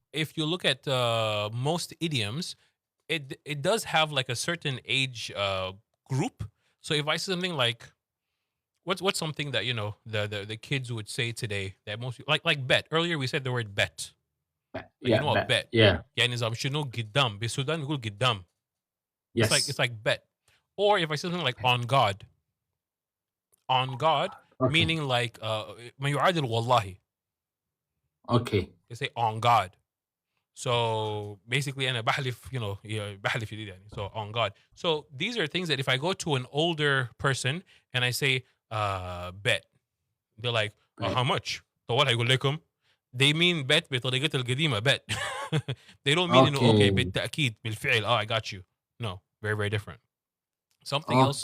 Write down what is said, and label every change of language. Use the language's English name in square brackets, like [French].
[English] If you look at most idioms, it does have like a certain age group. So if I say something like, what's something that the kids would say today that most like bet. Earlier we said the word bet. Like, you Yeah, know what bet? yeah. [Arabic] يعني نظام شنو قدام بالسودان نقول قدام. [English] Yes. It's like bet. Or if I say something like on God. On God, Okay. meaning like [Arabic] ما يعادل والله. [English] Okay. They say on God. So basically [Arabic] أنا بحلف, بحلف يدي يعني. [English] So on God. So these are things that if I go to an older person and I say bet, they're like, how much? [Arabic] طوال هيقول لكم. [English] They mean bet [Arabic] بطريقة القديمة [English] bet. They don't mean okay [Arabic] بالتأكيد بالفعل. [English] I got you. No, very very different. Something else.